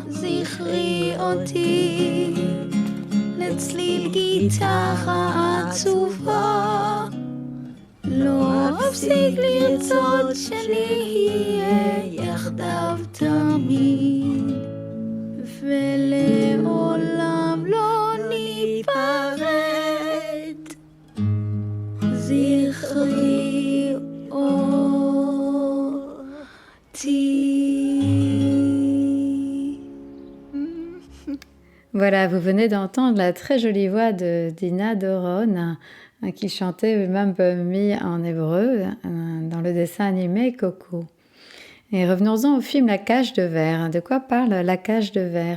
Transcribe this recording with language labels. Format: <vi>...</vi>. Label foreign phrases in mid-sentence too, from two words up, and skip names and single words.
<he>זכרי אותי לצליל גיטרה עצובה לא אפסיק לרצות שנהיה יחדיו תמיד ולעולם לא ניפרד זכרי אותי.</he> <fr>Voilà, vous venez d'entendre la très jolie voix de Dina Doron qui chantait Remember Me en hébreu dans le dessin animé Coco. Et revenons-en au film La cage de verre. De quoi parle La cage de verre ?</fr>